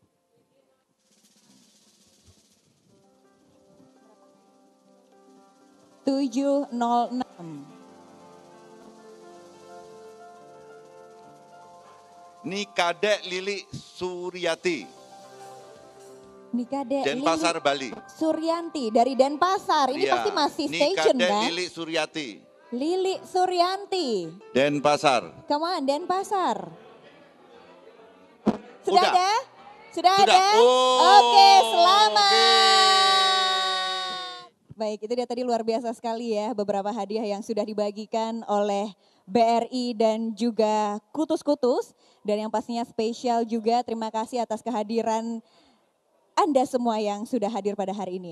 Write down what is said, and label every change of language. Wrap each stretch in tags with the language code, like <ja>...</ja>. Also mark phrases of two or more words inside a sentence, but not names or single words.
<id>Tujuh nol enam. Nikadek Lili Suryati. Nikadek Denpasar, Bali. Suryanti dari Denpasar. Ini Iya, pasti masih station Nikadek kan? Lili Suryati. Lili Suryanti. Denpasar.</id> <en>Come on, Denpasar.</en> <id>Sudah Udah. ada? Sudah Sudah? ada? Oh, Oke, selamat. oke. Baik, itu dia tadi luar biasa sekali ya beberapa hadiah yang sudah dibagikan oleh BRI dan juga Kutus-Kutus. Dan yang pastinya spesial juga terima kasih atas kehadiran Anda semua yang sudah hadir pada hari ini.</id>